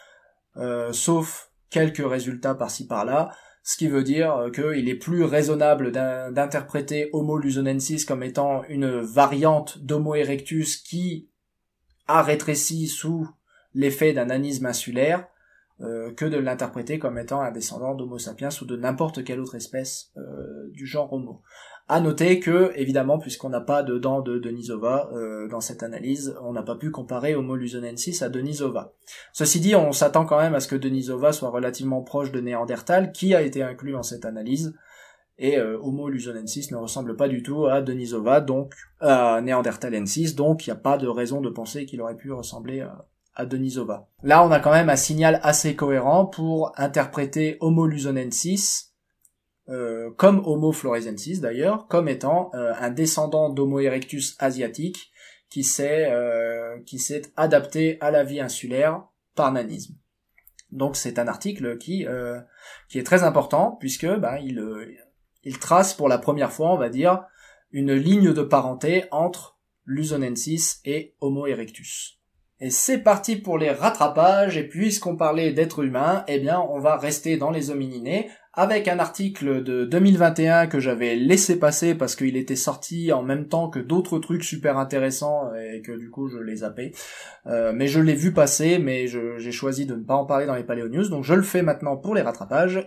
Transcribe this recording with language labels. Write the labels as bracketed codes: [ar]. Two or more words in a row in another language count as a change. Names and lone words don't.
[fr] sauf quelques résultats par-ci par-là, ce qui veut dire qu'il est plus raisonnable d'interpréter Homo luzonensis comme étant une variante d'Homo erectus qui a rétréci sous l'effet d'un nanisme insulaire, que de l'interpréter comme étant un descendant d'Homo sapiens ou de n'importe quelle autre espèce du genre Homo. À noter que, évidemment, puisqu'on n'a pas de dents de Denisova dans cette analyse, on n'a pas pu comparer Homo luzonensis à Denisova. Ceci dit, on s'attend quand même à ce que Denisova soit relativement proche de Néandertal, qui a été inclus dans cette analyse, et Homo luzonensis ne ressemble pas du tout à Denisova, donc à Néandertalensis, donc il n'y a pas de raison de penser qu'il aurait pu ressembler à Denisova. Là, on a quand même un signal assez cohérent pour interpréter Homo luzonensis comme Homo floresiensis d'ailleurs, comme étant un descendant d'Homo erectus asiatique qui s'est adapté à la vie insulaire par nanisme. Donc c'est un article qui est très important puisque il trace pour la première fois, on va dire, une ligne de parenté entre Luzonensis et Homo erectus. Et c'est parti pour les rattrapages, et puisqu'on parlait d'êtres humains, eh bien on va rester dans les homininés, avec un article de 2021 que j'avais laissé passer parce qu'il était sorti en même temps que d'autres trucs super intéressants et que du coup je les zappais. Mais je l'ai vu passer, mais j'ai choisi de ne pas en parler dans les Paléo News, donc je le fais maintenant pour les rattrapages.